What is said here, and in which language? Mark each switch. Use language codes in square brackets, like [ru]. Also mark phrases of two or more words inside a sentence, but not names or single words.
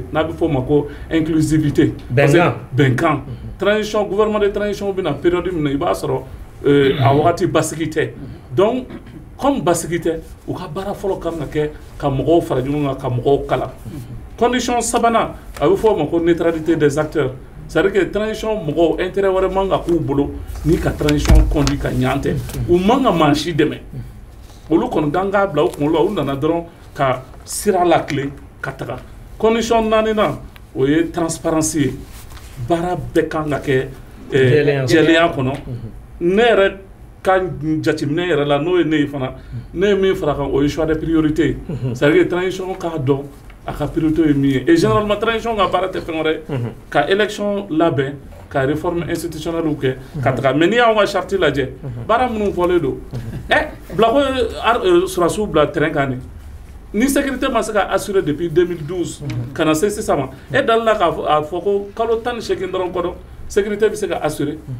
[bm] n'a bɛ fɔ o ma ko inclusivité bɛnkan [fr] transition gouvernement de transition [bm] bɛ na période min na i b'a sɔrɔ a wagati basigi tɛ [fr] donc comme [bm] basigi tɛ u ka baara fɔlɔ kan ka kɛ ka mɔgɔw fara ɲɔgɔn kan ka mɔgɔw kalan condition sabanan a bɛ fɔ o ma ko [fr] neutralité des acteurs c'est-à-dire que [bm] transition mɔgɔw intérêt wɛrɛ man ka k'u bolo ni ka [fr] transition conduit [bm] ka ɲan tɛ u man ka maa si dɛmɛ olu kɔni kan k'a bila u kunkolo la u nana dɔrɔn ka sira lakile ka taga condition 4nan o ye transparence ye baara bɛɛ kan ka kɛ jɛlenya kɔnɔ ne yɛrɛ ka jateminɛ yɛrɛ la n'o ye ne ye fana ne ye min fara kan o ye [fr] choix de priorité c'est-à-dire que transition [bm] k'a dɔn a ka priorité ye min ye [fr] et généralement transition [bm] ka baara tɛ fɛn wɛrɛ ka élection labɛn ka [fr] réforme institutionnelle [bm] kɛ ka taga mais n'i y'anw ka charte lajɛ baara minnu fɔlen don Blako ye sɔrɔsiw bila terrain kan de ni sécurité ma se ka [fr] assurer depuis 2012 [bm] ka na se sisan ma e dalila k'a fɔ ko kalo 18 dɔrɔn kɔnɔ sécurité bɛ se ka assurer